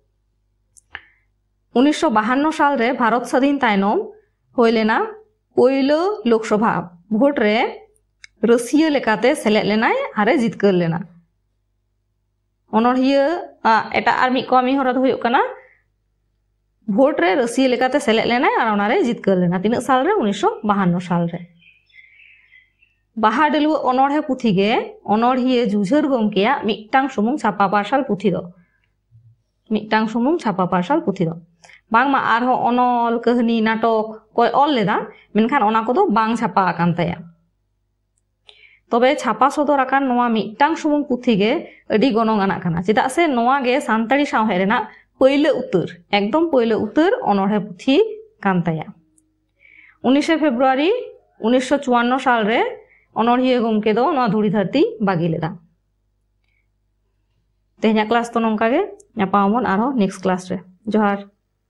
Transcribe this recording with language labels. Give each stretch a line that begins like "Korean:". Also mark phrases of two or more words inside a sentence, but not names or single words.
Santali: 1952 साल रे भारत स्वाधीन तायनम होय लेना पयलो लोकसभा भोट रे रसिया लेकाते सेलेद लेनाय आरे जितकर लेना अनोढ़िया एटा आर मिद कमी हरा दो हुयो कना भोट रे रसिया लेकाते सेलेद लेनाय आर ओना रे जितकर लेना तीन साल रे 1952 साल रे। बाहा डलुआ अनोढ़े पुथी गे अनोढ़िया जुझार गमकेया मिदटांग सुमुंग छापा पारसाल पुथी दो मिदटांग सुमुंग छापा पारसाल पुथी दो बांगमा आरहो अनल कहानी नाटक कोय ऑल लेदा मेनखान ओना कोदो बांग छापा आकान ताया। तबे छापा सदर आकान नोआ मिदटांग सुमुंग पुथी गे अडी गनंग आनाक काना चेदा से नोआ गे सानताड़ी सावहे रेना पहिले उतर एकदम पहिले उतर अनोढ़े पुथी कान ताया। 19 फेब्रुआरी 1954 साल रे अनोढ़िया गमके दो नोआ धुड़ी धरती बागी लेदा। तेहेना क्लास तो नोंका गे ᱧᱟᱯᱟᱢ ᱟᱵᱚᱱ ᱟᱨᱦᱚᱸ
English: next class
Santali: रे जोहार।